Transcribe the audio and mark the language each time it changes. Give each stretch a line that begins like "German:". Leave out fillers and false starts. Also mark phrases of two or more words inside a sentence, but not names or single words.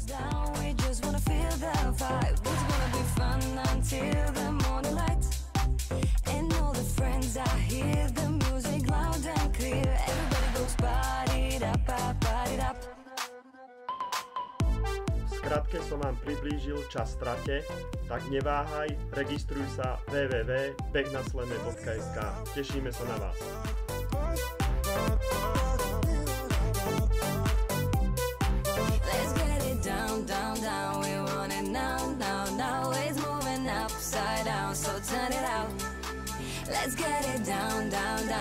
Slovak: Krátke som vám priblížil čas trate, tak neváhaj, registruj sa www.begnasleme.sk. Tešíme sa na vás.
English: Let's get it down, down, down. We want it now, now, now. It's moving upside down, so turn it out. Let's get it down, down.